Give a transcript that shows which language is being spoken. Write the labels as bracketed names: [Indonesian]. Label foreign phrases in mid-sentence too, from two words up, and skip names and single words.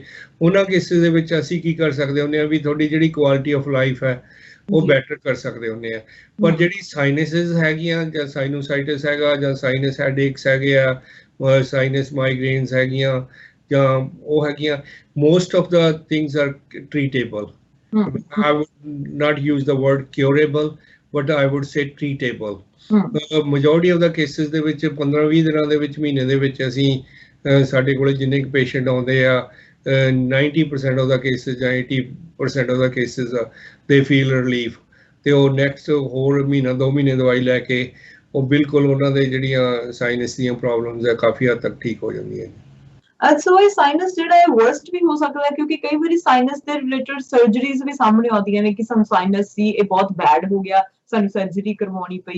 [Punjabi] ਉਹਨਾਂ ਕੇਸਿਸ ਦੇ ਵਿੱਚ ਅਸੀਂ ਕੀ ਕਰ ਸਕਦੇ ਹੁੰਦੇ ਆ ਵੀ ਤੁਹਾਡੀ ਜਿਹੜੀ [English] quality of life [Punjabi] ਹੈ ਉਹ ਬੈਟਰ ਕਰ ਸਕਦੇ ਹੁੰਦੇ ਆ। ਪਰ ਜਿਹੜੀ ਸਾਈਨਸਿਸ ਹੈਗੀਆਂ ਜਾਂ ਸਾਈਨੋਸਾਈਟਿਸ ਹੈਗਾ ਜਾਂ [English] sinus headaches [Punjabi] ਹੈਗੇ ਆ, [English] sinus migraines [Punjabi] ਹੈਗੀਆਂ ਜਾਂ ਉਹ ਹੈਗੀਆਂ, [English] most of the things are treatable. I would not use the word curable, but I would say treatable. Majority of the cases [Punjabi] ਦੇ ਵਿੱਚ 15-20 ਦਿਨਾਂ ਦੇ ਵਿੱਚ, ਮਹੀਨੇ ਦੇ ਵਿੱਚ ਅਸੀਂ ਸਾਡੇ ਕੋਲ ਜਿੰਨੇ ਪੇਸ਼ੈਂਟ ਆਉਂਦੇ ਆ [English] 90% of the cases [Punjabi] ਜਾਂ [English] 80% of the cases they feel relief, [Punjabi] ਤੇ ਉਹ ਨੈਕਸਟ ਹੋਰ ਮਹੀਨਾ 2 ਮਹੀਨੇ ਦਵਾਈ ਲੈ ਕੇ ਉਹ ਬਿਲਕੁਲ ਉਹਨਾਂ ਦੇ ਜਿਹੜੀਆਂ ਸਾਈਨਸ ਦੀਆਂ ਪ੍ਰੋਬਲਮਸ ਆ ਕਾਫੀ ਹੱਦ ਤੱਕ ਠੀਕ ਹੋ ਜਾਂਦੀਆਂ। ਸੋ ਇਹ ਸਾਈਨਸ ਜਿਹੜਾ ਹੈ ਵਰਸਟ ਵੀ ਹੋ ਸਕਦਾ ਹੈ, ਕਿਉਂਕਿ ਕਈ ਵਾਰੀ ਸਾਈਨਸ ਦੇ [English] related surgeries [Punjabi] ਵੀ ਸਾਹਮਣੇ ਆਉਂਦੀਆਂ ਨੇ ਕਿ ਸਾਨੂੰ ਸਾਈਨਸ ਸੀ, ਇਹ ਬਹੁਤ ਬੈਡ ਹੋ ਗਿਆ, ਸਾਨੂੰ ਸਰਜਰੀ ਕਰਵਾਉਣੀ ਪਈ।